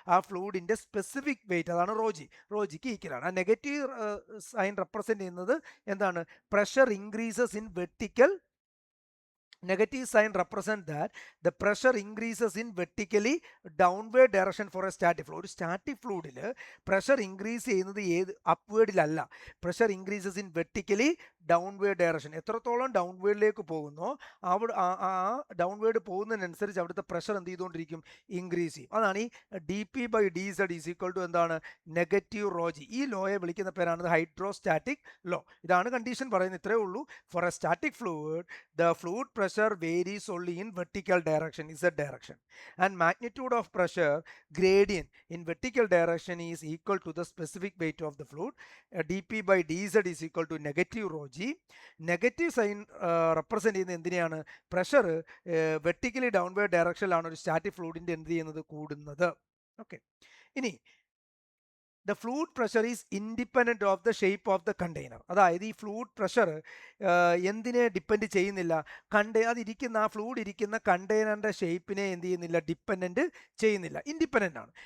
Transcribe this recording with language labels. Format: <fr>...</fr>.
<ml>ആ ഫ്ലൂയിഡിൻ്റെ specific weight, അതാണ് റോജിക്ക് ഈക്വലാണ്. ആ നെഗറ്റീവ് സൈൻ റെപ്രസെൻറ്റ് ചെയ്യുന്നത് എന്താണ്,</ml> <en>Pressure increases in vertical. Negative sign represent that the pressure increases in vertically downward direction for a static fluid.</en> <ml>ഒരു static ഫ്ലൂയിഡിൽ pressure increase ചെയ്യുന്നത് ഏത് അപ്വേർഡിലല്ല,</ml> <en>Pressure increases in vertically downward direction.</en> <ml>എത്രത്തോളം ഡൗൺവേർഡിലേക്ക് പോകുന്നോ അവിടെ ആ downward പോകുന്നതിനനുസരിച്ച് അവിടുത്തെ പ്രഷർ എന്ത് ചെയ്തുകൊണ്ടിരിക്കും, ഇൻക്രീസ് ചെയ്യും. അതാണ് ഈ</ml> <en>D P by D Z is equal to</en> <ml>എന്താണ്, നെഗറ്റീവ് റോ ജി. ഈ ലോയെ വിളിക്കുന്ന പേരാണ് ഹൈഡ്രോസ്റ്റാറ്റിക് ലോ. ഇതാണ് കണ്ടീഷൻ പറയുന്നത്, ഇത്രയേ ഉള്ളൂ.</ml> <en>For a static fluid the fluid pressure varies only in vertical direction, z direction, and magnitude of pressure gradient in vertical direction is equal to the specific weight of the fluid. dp by dz is equal to negative rho g.</en> <ml>Negative sign represent ചെയ്യുന്നത് എന്തിനെയാണ്, pressure vertically downward ഡയറക്ഷനിലാണ് ഒരു static ഫ്ലൂയിഡിൻ്റെ എന്ത് ചെയ്യുന്നത്, കൂടുന്നത്.</ml> <en>Okay, ഇനി the fluid pressure is independent of the shape of the container.</en> <ml>അതായത് ഈ fluid pressure എന്തിനെ ഡിപ്പെൻഡ് ചെയ്യുന്നില്ല, അതിരിക്കുന്ന ആ ഫ്ലൂയിഡ് ഇരിക്കുന്ന കണ്ടെയ്നറിൻ്റെ ഷേപ്പിനെ എന്ത് ചെയ്യുന്നില്ല, ഡിപ്പെൻഡൻറ്റ് ചെയ്യുന്നില്ല, ഇൻഡിപെൻഡൻ്റ് ആണ്.</ml>